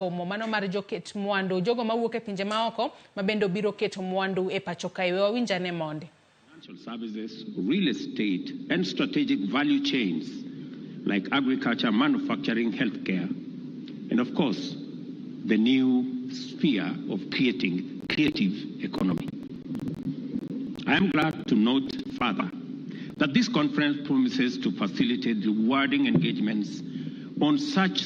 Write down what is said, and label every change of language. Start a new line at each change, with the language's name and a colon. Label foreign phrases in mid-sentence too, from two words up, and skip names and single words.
Luo (Kenya and Tanzania): mano mar joket mwandu jogo mawuok e pinje maoko mabendo biro keto mwandu e pachoka winjane monde.
English: Financial services, real estate and strategic value chains like agriculture, manufacturing, healthcare, and of course the new sphere of creating creative economy. I am glad to note further that this conference promises to facilitate rewarding engagements on such